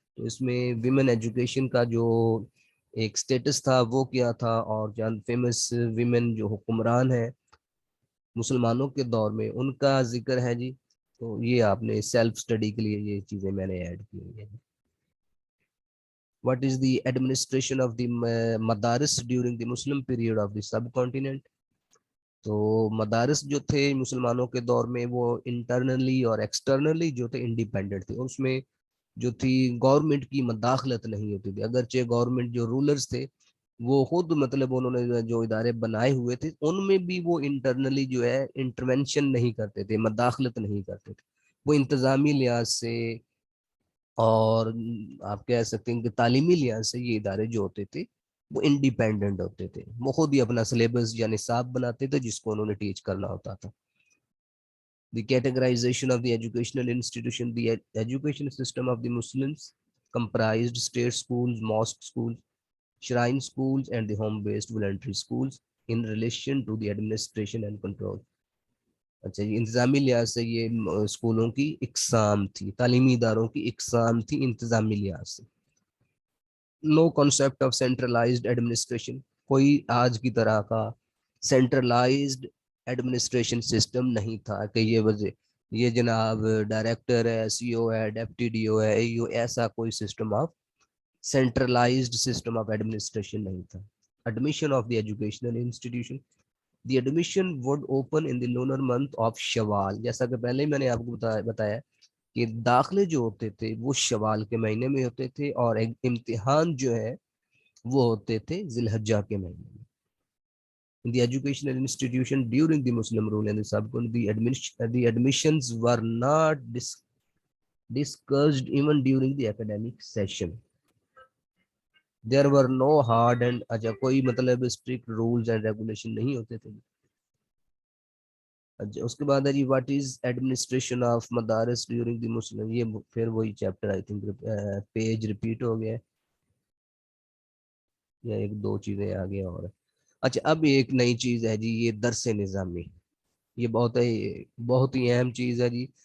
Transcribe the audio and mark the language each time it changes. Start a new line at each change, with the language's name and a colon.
Urdu: تو اس میں women education کا جو ایک سٹیٹس تھا وہ کیا تھا، اور چند فیمس ویمن جو حکمران ہیں مسلمانوں کے دور میں ان کا ذکر ہے جی. تو یہ آپ نے سیلف اسٹڈی کے لیے یہ چیزیں میں نے ایڈ کی ہوئی ہیں.
English: What is the administration of the madaris during the Muslim period of the subcontinent?
Urdu: تو مدارس جو تھے مسلمانوں کے دور میں وہ انٹرنلی اور ایکسٹرنلی جو تھے انڈیپینڈنٹ تھے. اس میں جو تھی گورنمنٹ کی مداخلت نہیں ہوتی تھی، اگرچہ گورنمنٹ جو رولرز تھے وہ خود مطلب انہوں نے جو ادارے بنائے ہوئے تھے ان میں بھی وہ انٹرنلی جو ہے انٹرونشن نہیں کرتے تھے، مداخلت نہیں کرتے تھے. وہ انتظامی لحاظ سے اور آپ کہہ سکتے ہیں کہ تعلیمی لحاظ سے یہ ادارے جو ہوتے تھے وہ انڈیپینڈنٹ ہوتے تھے. وہ خود ہی اپنا سلیبس یا نصاب بناتے تھے جس کو انہوں نے ٹیچ کرنا ہوتا تھا.
English: The categorization of the educational institution, the education system of the Muslims comprised state schools, mosque schools, shrine schools, and the home-based voluntary schools in relation to the administration and control.
Urdu: اچھا یہ انتظامی لحاظ سے یہ اسکولوں کی اقسام تھی، تعلیمی اداروں کی اقسام تھی انتظامی لحاظ سے.
English: no concept of centralised administration,
Urdu: کوئی آج کی طرح کا سینٹرلائزڈ ایڈمنسٹریشن سسٹم نہیں تھا کہ یہ جناب ڈائریکٹر ہے، سی او ہے، ڈیپٹی ڈی او ہے، اے او، ایسا کوئی system of centralised system of administration نہیں تھا.
English: Admission of the educational institution, the admission would open in the lunar month of Shawwal.
Urdu: جیسا کہ پہلے ہی میں نے آپ کو بتایا کہ داخلے جو ہوتے تھے وہ شوال کے مہینے میں ہوتے تھے، اور امتحان جو ہے وہ ہوتے تھے ذی الحجہ کے مہینے میں.
English: In the educational institution during the Muslim rule and the subcontinent, the admissions were not discussed even during the academic session. There were no hard and
Urdu: کوئی مطلب
English: strict rules and regulation
Urdu: نہیں ہوتے تھے. اس کے بعد ہے جی
English: What is administration of madaris during the Muslim.
Urdu: یہ پھر وہی chapter
English: I think
Urdu: page repeat ہو گیا یا ایک دو چیزیں آ گیا اور. اچھا اب ایک نئی چیز ہے جی یہ درس نظامی. یہ بہت ہی اہم چیز ہے جی.